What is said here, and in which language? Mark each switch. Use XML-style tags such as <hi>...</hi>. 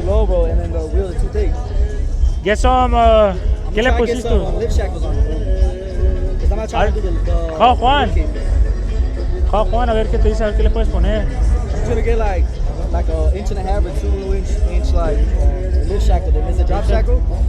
<en>low, bro, and then the wheels are too thick. Get some,</en> <es>¿qué le pusiste?</es> <en>Lift shackles on it, bro. Cause I'm not trying to do the Call Juan. kick. Call Juan</en> <es>a ver qué te dice, a ver qué le puedes poner.</es> <en>He's gonna get like an inch and a half or 2 inch like lift shackle. Then there's a drop shackle.</en>